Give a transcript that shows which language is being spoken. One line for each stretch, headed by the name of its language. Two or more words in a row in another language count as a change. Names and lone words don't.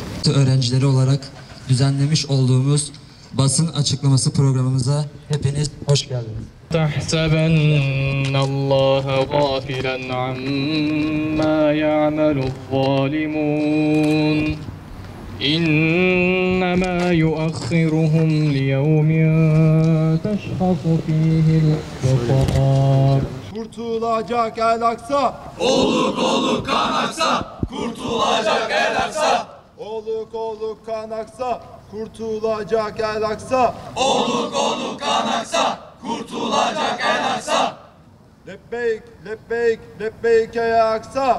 Turkish: Üniversitesi öğrencileri olarak düzenlemiş olduğumuz basın açıklaması programımıza hepiniz hoş geldiniz.
Arabic: تحسبن الله غافلا عما يعمل الظالمون إنما يؤخرهم ليوم تشخص فيه الأبصار.
Turkish: Kurtulacak el aksa, Oluk oluk kan aksa, kurtulacak el aksa. oluk oluk kan aksa, kurtulacak el aksa. Oluk oluk kan aksa, kurtulacak el aksa. Lebbeyk, lebbeyk, lebbeyk ey aksa.